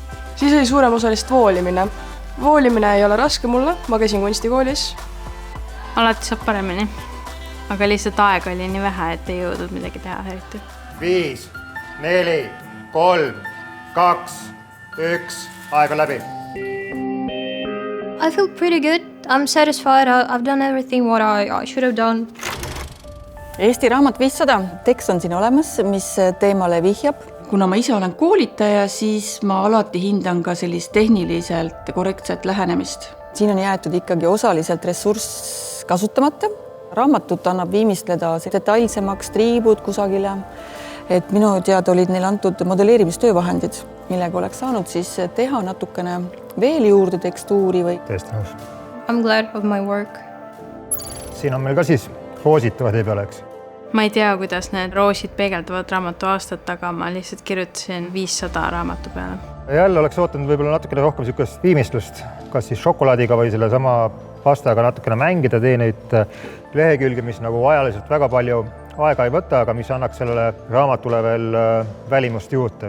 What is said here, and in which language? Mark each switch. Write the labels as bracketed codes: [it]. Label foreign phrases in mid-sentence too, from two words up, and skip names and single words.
[et] Siis oli suurem osa lihtsalt voolimine. Voolimine ei ole raske mulle, ma käisin kunstikoolis. Alati saab paremini, aga lihtsalt aega oli nii vähe, et ei jõudnud midagi teha eriti. 5, 4, 3, 2, 1, aeg on läbi. [en] I feel pretty good. I'm satisfied. I've done everything what I should have done. [et] Eesti raamat 500, tekst on siin olemas, mis teemale vihjab. Kuna ma ise olen koolitaja, siis ma alati hindan ka sellist tehniliselt korrektset lähenemist. Siin on jäetud ikkagi osaliselt ressurss kasutamata. Raamatut annab viimistleda detailsemaks triibud kusagile. Et minu teada olid neil antud modelleerimistöövahendid, millega oleks saanud siis teha natukene veel juurde tekstuuri või. Tõesti nõus. [en] I'm glad of my work. [et] Siin on meil ka siis roosid tee peale, eks? Ma ei tea, kuidas need roosid peegeldavad raamatu aastat, aga ma lihtsalt kirjutasin 500 raamatu peale. Jälle oleks ootanud võib-olla natukene rohkem sükest viimistlust, kas siis šokolaadiga või selle sama pastaga natukene mängida, tee neid lehekülge, mis nagu ajaliselt väga palju aega ei võta, aga mis annaks sellele raamatule veel välimust juurde.